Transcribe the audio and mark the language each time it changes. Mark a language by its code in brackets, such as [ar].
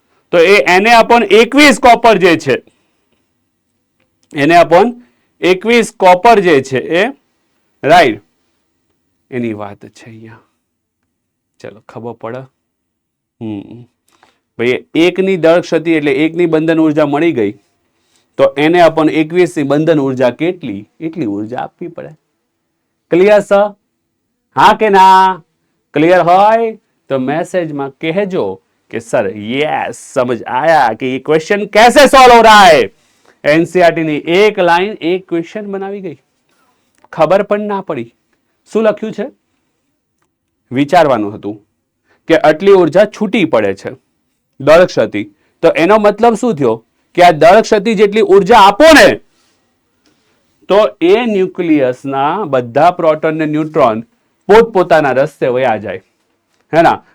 [gu] તો એ એને upon 21 copper જે છે, એને અપોન 21 કોપર જે છે એ, રાઈટ, એની વાત છે અહીંયા. ચલો ખબર પડે. ભાઈ એકની દળ ક્ષતિ એટલે એકની બંધન ઉર્જા મળી ગઈ, તો એને અપોન 21 ની બંધન ઉર્જા કેટલી, એટલી ઉર્જા આપવી પડે. Clear sir? હા કે ના? ક્લિયર હોય તો મેસેજમાં કહેજો [hi] कि सर यस समझ आया कि ये क्वेश्चन कैसे सॉल्व हो रहा है. [gu] एनसीईआरटी ની એક લાઈન એક ક્વેશ્ચન બનાવી ગઈ, ખબર પણ ના પડી. શું લખ્યું છે? વિચારવાનું હતું કે આટલી ઉર્જા છૂટી પડે છે, દળ ક્ષતિ. તો એનો મતલબ શું થયો કે આ દળ ક્ષતિ જેટલી ઉર્જા આપો ને તો એ ન્યુક્લિયસના બધા પ્રોટોન ને ન્યુટ્રોન પોતપોતાના રસ્તે વયા જાય, હે ના?